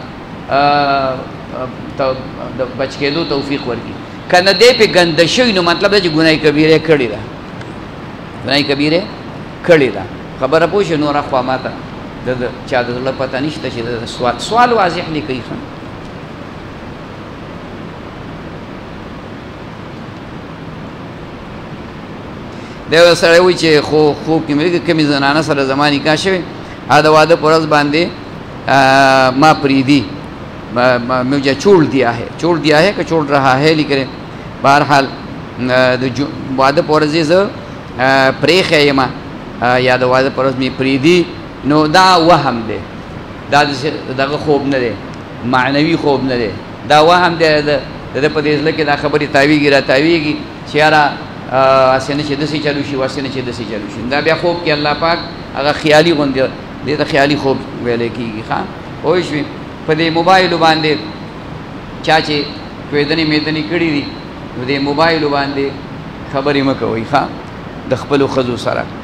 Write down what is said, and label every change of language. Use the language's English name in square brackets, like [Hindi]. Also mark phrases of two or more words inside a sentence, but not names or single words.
[Pashto] د بچ کېدو توفیق ورکړي که نه دی پې ګنده شوي نو مطلب دا چې ګناه کبیره کړې ده ګناه کبیره کړې ده خبره پوه شوې نوره خوا ما ته د چا د زړه پته نشته چې د سوال واضح لیکئ ښه دی یو سړی وایي چې خوب کې مې کومې زنانه سره زما نکاح شوې هغه د واده په ورځ باندې ما پریدی [Urdu] مجھے چھوڑ دیا ہے کہ چھوڑ رہا ہے [Pashto] لیکن بہرحال واده په ورځ یې زه پرېښی یم یا د واده په ورځ مې پرېږدي نو دا وهم دی دا دغه خوب نه دی معنوي خوب نه دی دا وهم دی د ده په دې زړه کې دا خبرې تاویږي را تاویږي چې یاره هسې نه چې داسې چلو شي هسې نه چې داسې چلو شي دا بیا خوب کې الله پاک هغه خیالي غوندې دې ته خیالي خوب ویلی کېږي ښه پوه شوې په دې موبایلو باندې چا چې کوېدنې میدنې کړي دي نو دې موبایلو باندې خبرې مه کوئ ښه د خپلو ښځو سره